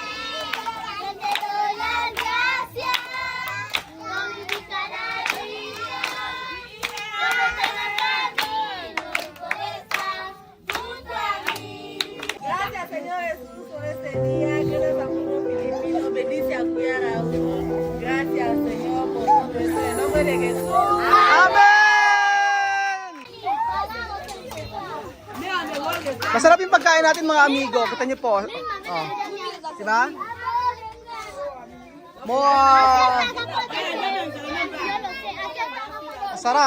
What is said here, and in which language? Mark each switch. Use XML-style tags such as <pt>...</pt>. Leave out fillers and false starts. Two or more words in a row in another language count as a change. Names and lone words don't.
<es>Yo te doy las gracias por vivir cada día, por nuestro camino y por estar junto a mí. Gracias, Señor Jesús, por este día que nos amamos Filipinos. Bendice a Cuyara. Gracias, Señor, por todo esto. En el nombre de Jesús. Amen!</es> <tl>Masarap yung pagkain natin mga amigo. Kita niyo po. Oh. Diba? Masarap.</tl>